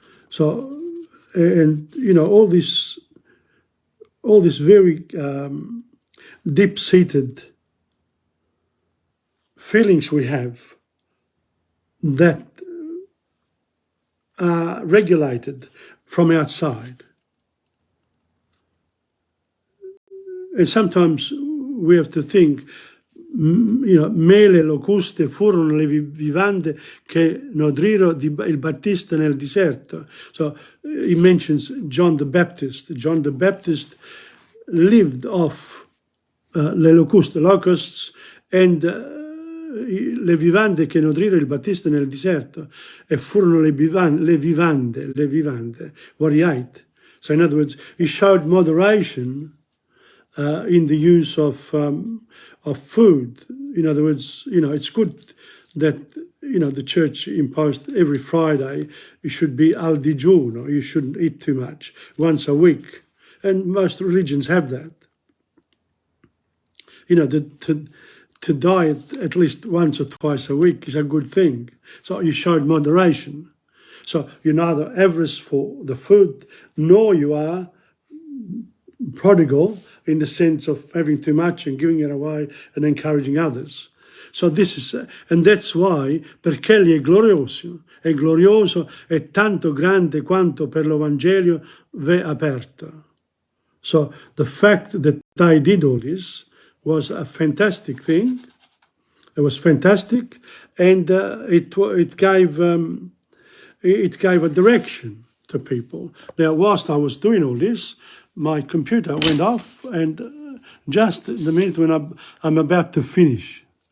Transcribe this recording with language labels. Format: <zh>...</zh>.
<en>So, and you know, all this very deep-seated feelings we have that are regulated from outside. And sometimes we have to think, you know,</en> <it>me le locuste furono le vivande che nodrirono il Battista nel deserto.</it> <en>So he mentions John the Baptist. John the Baptist lived off le locusts, and</en> <it>le vivande che nodrirono il Battista nel deserto, e furono le vivande,</it> <en>what he ate. So in other words, he showed moderation in the use of food. In other words, you know, it's good that, you know, the church imposed every Friday you should be</en> <it>al digiuno,</it> <en>you shouldn't eat too much, once a week. And most religions have that. You know, to diet at least once or twice a week is a good thing. So you showed moderation. So you're neither averse for the food, nor you are prodigal in the sense of having too much and giving it away and encouraging others. So this is, and that's why,</en> <it>perché egli è glorioso e tanto grande quanto per l'Evangelio v'è aperto.</it> <en>So the fact that I did all this was a fantastic thing. It was fantastic, and it gave a direction to people. Now, whilst I was doing all this, my computer went off, and just the minute when I'm about to finish.</en>